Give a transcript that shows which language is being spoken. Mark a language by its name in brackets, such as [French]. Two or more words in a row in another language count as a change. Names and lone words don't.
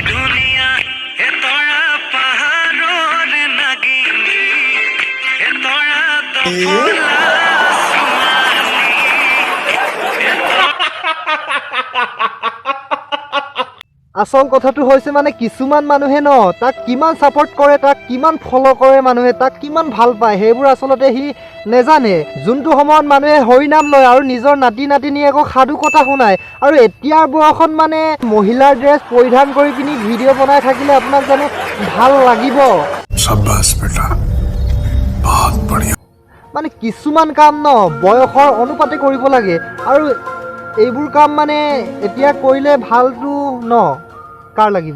[Assamese] আচল কথাটো হৈছে মানে কিছুমান মানুহে ন তাক কিমান ছাপোৰ্ট কৰে তাক কিমান ফ'ল' কৰে মানুহে তাক কিমান ভাল পায় সেইবোৰ আচলতে সি নেজানে যোনটো সময়ত মানুহে হৰিনাম লয় আৰু নিজৰ নাতি নাতিনীয়েকক সাধু কথা শুনায় আৰু এতিয়াৰ বয়সত মানে মহিলাৰ ড্ৰেছ পৰিধান কৰি পিনি ভিডিঅ' বনাই থাকিলে আপোনাক জানো ভাল লাগিব [Hindi] शाबाश बेटा बहुत बढ़िया [Assamese] মানে কিছুমান কাম ন বয়সৰ অনুপাতে কৰিব লাগে আৰু এইবোৰ কাম মানে এতিয়া কৰিলে ভালটো ন কাৰ লাগিব